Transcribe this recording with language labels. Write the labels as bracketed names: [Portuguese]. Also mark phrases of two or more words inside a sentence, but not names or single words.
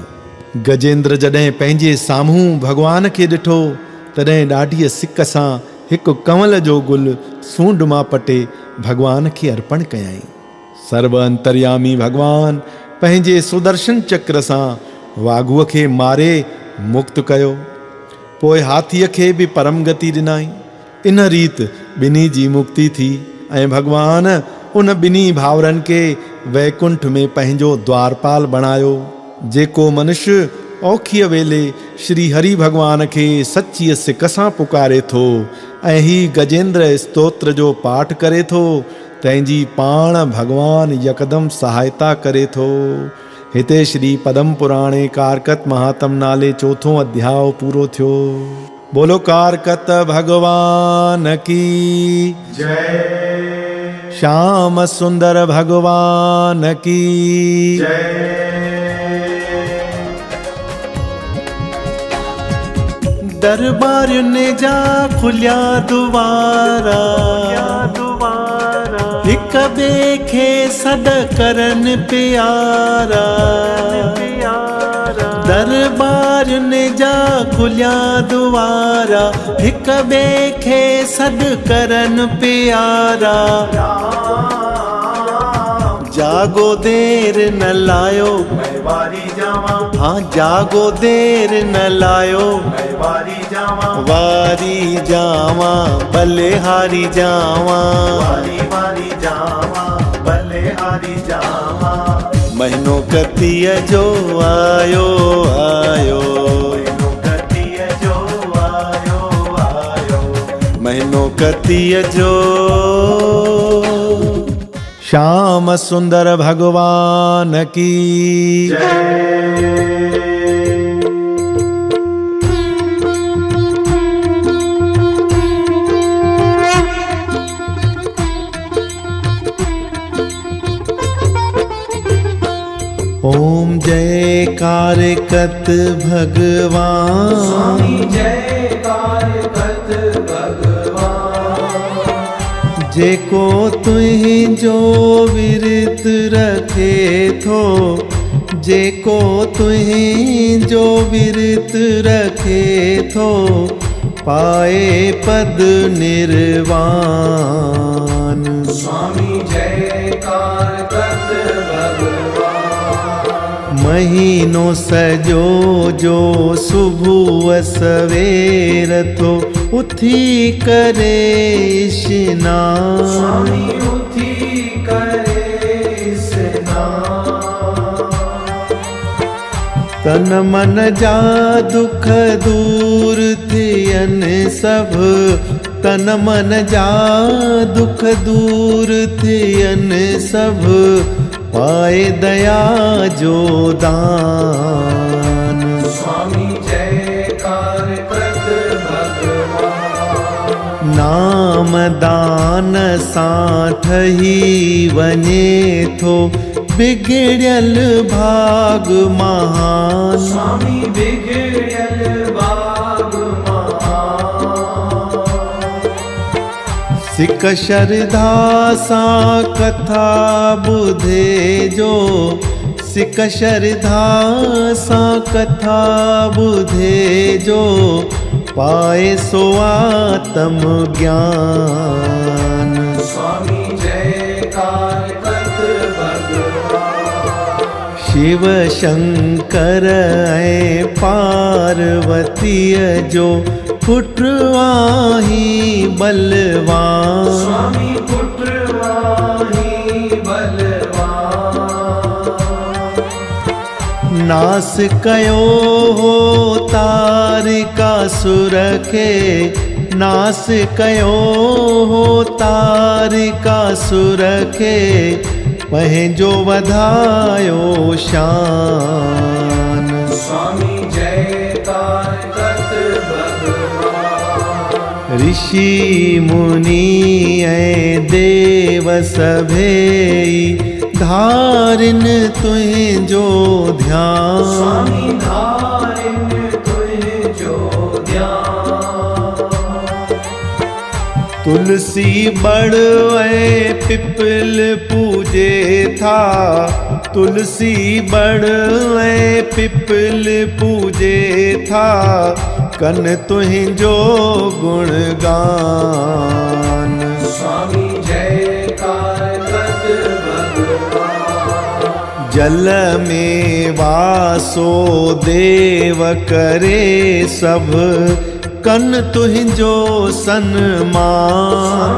[Sindhi] गजेंद्र जॾहिं पंहिंजे साम्हूं भगवान खे ॾिठो तॾहिं ॾाढीअ सिक सां हिकु कंवल जो गुल सूंड मां पटे भगवान खे अर्पण कयईं। सर्व अंतर्यामी भगवान पंहिंजे सुदर्शन चक्र सां वाघुअ खे मारे मुक्त कयो। पोइ हाथीअ खे बि परम गति ॾिनाई। इन रीत ॿिन्ही जी मुक्ति थी ऐं भगवान उन ॿिन्ही भाउरनि खे वैकुंठ में पंहिंजो द्वारपाल बणायो। जेको मनुष्य औखीअ वेले श्री हरि भगवान खे सच्चीअ सिक सां पुकारे थो ऐं ही गजेंद्र स्तोत्र जो पाठ करे थो, तंहिंजी पाण भगवान यकदम सहायता करे थो। हिते श्री पदम पुराणे कारकत महात्म नाले चौथों अध्याय पूरो थियो। [Hindi] बोलो कारकत भगवान की जय। श्याम सुंदर भगवान की जय। [Sindhi] दरबार ने जा खुलिया दुआरा, हिक ॿिए खे सॾ करन प्यारा। दरबार ने जा खुलिया दुआरा, हिक ॿिए खे सॾ करन प्यारा। जागो देर न लायो मैं वारी जावा, हाँ जागो देर न लायो मैं वारी जावा, वारी जावा बलिहारी जावा। वारी वारी जावा बलिहारी जावा। महीनो कतीअ जो आयो आयो, महीनो कतीअ जो आयो आयो, महीनो कतीअ जो। [Hindi] श्याम सुंदर भगवान की जय। [Sindhi] ओम जय कारकत भगवान, स्वामी जय कारकत भगवान। जेको तुहिंजो विरत रखे थो, जेको तुहिंजो विरत रखे थो, पाए पद निर्वाण। स्वामी जय कारकत भगवान। महीनो सजो जो सुबुह सवेर थो उथी करे स्नान। स्वामी उथी करे स्नान। तन मन जा दुख दूर थियनि सब, तन मन जा दुख दूर थियनि सब, पाए दया जो दान। स्वामी जय कारकत भगवान। नाम दान सां ठही वञे थो बिगड़ियल भाग महान। स्वामी बिगड़ियल भाग महान। सिक श्रद्धा सां कथा ॿुधे जो, सिक श्रद्धा सां कथा ॿुधे जो, पाए सो आत्म ज्ञान। स्वामी जय कारकत भगवान। शिव शंकर ऐं पार्वतीअ जो पुत्र आहीं बलवान। स्वामी पुत्र वाही बलवान। नास कयो हो तारिकासुर खे, नास कयो हो तारिकासुर खे, पंहिंजो वधायो शान। स्वामी जय कारकत भगवान। ऋषि मुनि ऐं देव सभेई धारिन तुंहिंजो ध्यान। स्वामी धारिन तुंहिंजो ध्यान। तुलसी बड़ ऐं पिपल पूजे था, तुलसी बड़ ऐं पिपल पूजे था, कन तुंहिंजो गुणगान। स्वामी जय कारकत भगवान। जल में वासो देव करे सब कन तुहिंजो सन्मान।